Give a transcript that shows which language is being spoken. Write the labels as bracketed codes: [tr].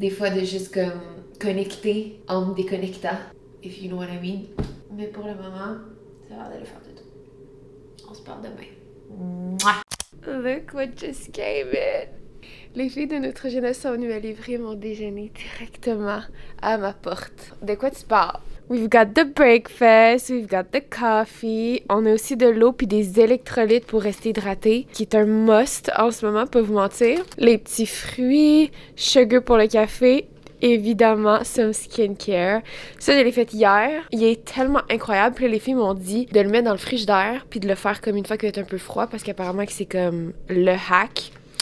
[fr] Des fois de juste comme connecter en me déconnectant, [en] if you know what I mean. [fr] Mais pour le moment, ça va d'aller faire de tout. On se parle demain. Mouah! [en] Look what just came in! [fr] Les filles de notre jeunesse sont venues me livrer mon déjeuner directement à ma porte. De quoi tu parles? [en] We've got the breakfast, we've got the coffee. [fr] On a aussi de l'eau puis des électrolytes pour rester hydraté, qui est un must en ce moment, pas vous mentir. Les petits fruits, sugar pour le café. Évidemment, [en] some skincare. [fr] Ça, je l'ai fait hier. Il est tellement incroyable. Puis là, les filles m'ont dit de le mettre dans le frigidaire puis de le faire comme une fois qu'il est un peu froid parce qu'apparemment que c'est comme le hack.